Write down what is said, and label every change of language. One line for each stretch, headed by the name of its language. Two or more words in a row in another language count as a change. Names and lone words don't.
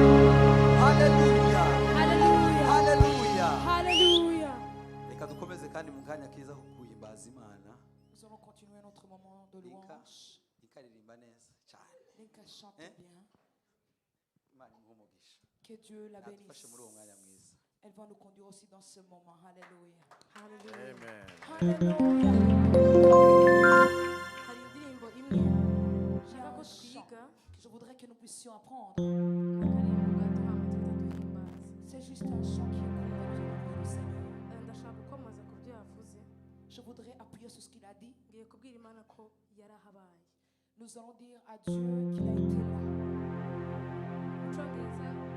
Kinyarwanda: Hallelujah. Hallelujah. Hallelujah. Hallelujah. Reka dukomeze kandi mu kanya keza ko guhimbaza Imana.
French: Nous allons continuer notre moment de Linka, louange.
Kinyarwanda: Linka aririmba neza cyane.
French: Linka chante Eh? bien.
Kinyarwanda: Imana imuhe umugisha.
French: Que Dieu la
Kinyarwanda: Nadufashe muri uwo mwanya bénisse. mwiza.
French: Elle va nous conduire aussi dans ce moment. Alléluia. Hallelujah. Amen. Hallelujah.
Kinyarwanda: Hari indirimbo imwe
French: Il y a
Kinyarwanda: nshaka ko
French: un chant
Kinyarwanda: twiga.
French: que je voudrais que nous puissions apprendre.
Kinyarwanda: Akaririmbo gato, hama tugahita duhimbaza.
French: C'est juste un chant qui est court, nous allons louer le Seigneur.
Kinyarwanda: Eh, ndashaka kwamamaza ku byo yavuze.
French: Je voudrais appuyer sur ce qu'il a dit.
Kinyarwanda: Ngiye kubwira Imana ko yarahabaye.
French: Nous allons dire à Dieu qu'il a été là.
Kinyarwanda: Mu Cyongereza,